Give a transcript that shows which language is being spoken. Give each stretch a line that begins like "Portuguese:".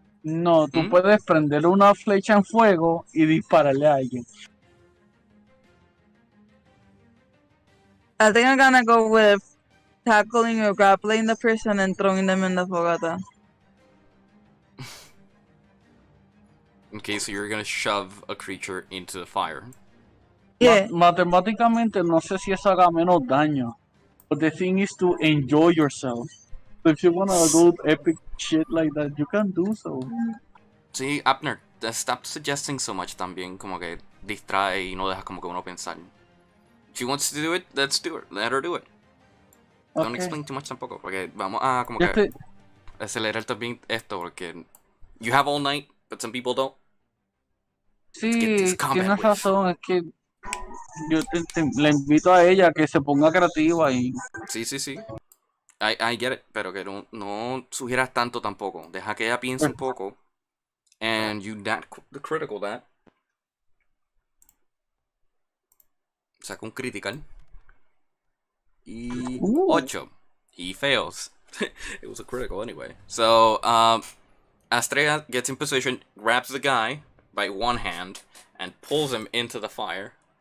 Spanish: No, tú puedes prender una flecha en fuego y dispararle a alguien.
English: I think I'm gonna go with tackling or grappling the person and throwing them in the fogata. Okay, so you're gonna shove a creature into the fire. Yeah.
Spanish: Matemáticamente no sé si eso haga menos daño.
English: But the thing is to enjoy yourself. So if you wanna do epic shit like that, you can do so.
Spanish: Sí, Abner,
English: stop suggesting so much
Spanish: también, como que distrae y no deja como que uno pensar.
English: If she wants to do it, let's do it. Let her do it. Don't Okay. explain too much
Spanish: tampoco, porque vamos a como que acelerar también esto, porque
English: you have all night, but some people don't.
Spanish: Sí, tienes razón, es que yo le invito a ella a que se ponga creativa y... Sí.
English: I get it,
Spanish: pero que no sugieras tanto tampoco. Deja que ella piense un poco.
English: And you the critical that.
Spanish: Saca un critical. Y 8.
English: He fails. It was a critical anyway. So, Astrea gets in position, grabs the guy by one hand, and pulls him into the fire.